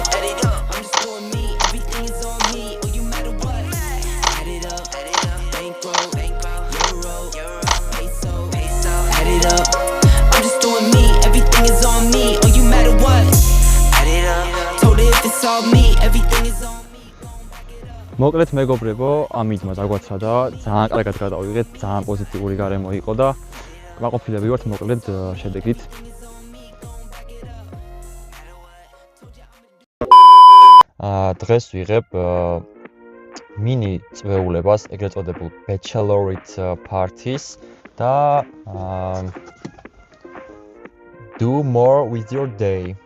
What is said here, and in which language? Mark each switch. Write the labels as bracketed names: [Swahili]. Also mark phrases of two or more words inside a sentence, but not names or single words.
[English] I'm just doing me, everything is on me. Oh, you matter what? Add it up, bankroll, euro, peso, add it up. I'm just doing me, everything is on me. Oh, you matter what? Add it up. Told her if it's all me, everything is on me. [Georgian] მოკლედ მეგობრებო, ამით დაგვაცადა, ძალიან კარგად გადავიღეთ, ძალიან პოზიტიური გარემო იყო და მაყოფილები ვართ მოკლედ შედეგით. დღეს ვიღებ მინი წვეულებას, ეგრეთ წოდებულ [English] bachelorette party-ის [Georgian] და [English] do more with your day.